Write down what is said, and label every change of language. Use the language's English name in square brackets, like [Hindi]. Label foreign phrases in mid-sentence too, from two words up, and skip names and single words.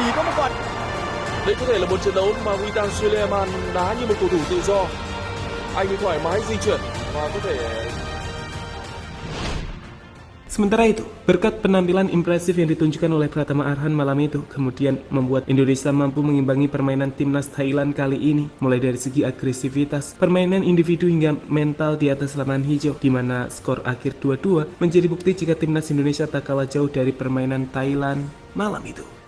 [Vietnamese] Chỉ có một quả Đây có thể là một trận đấu mà Witan Suleiman đá như một cầu thủ tự do. Anh ấy thoải mái di chuyển và có thể. [Indonesian] Sementara itu, berkat penampilan impresif yang ditunjukkan oleh Pratama Arhan malam itu, kemudian membuat Indonesia mampu mengimbangi permainan timnas Thailand kali ini, mulai dari segi agresivitas, permainan individu hingga mental di atas lapangan hijau, di mana skor akhir 2-2 menjadi bukti jika timnas Indonesia tak kalah jauh dari permainan Thailand malam itu.